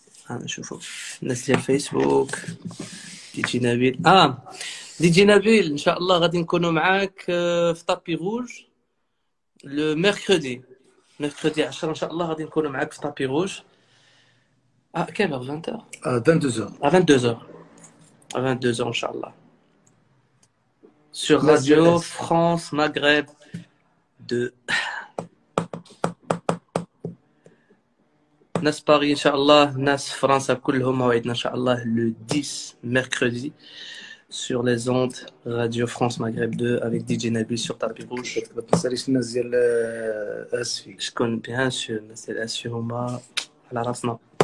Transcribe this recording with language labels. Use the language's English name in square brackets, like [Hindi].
[Arabic] نشوفوا الناس ديال فيسبوك. دي جي نبيل دي جي نبيل ان شاء الله غادي نكونوا معاك في طابي روج لو ميركودي 10 ان شاء الله غادي نكونوا معاك في طابي روج. كام 20 22 ان شاء الله [French] sur Radio France Maghreb 2. [Arabic] ناس باري ان شاء الله، ناس فرنسا كلهم موعدنا ان شاء الله لو 10 [French] mercredi sur les ondes Radio France Maghreb 2 avec DJ Nabil sur Tapis Rouge. [Arabic] ما تنساليش الناس ديال اسفي. شكون بيان سور الناس ديال اسفي هما على راسنا.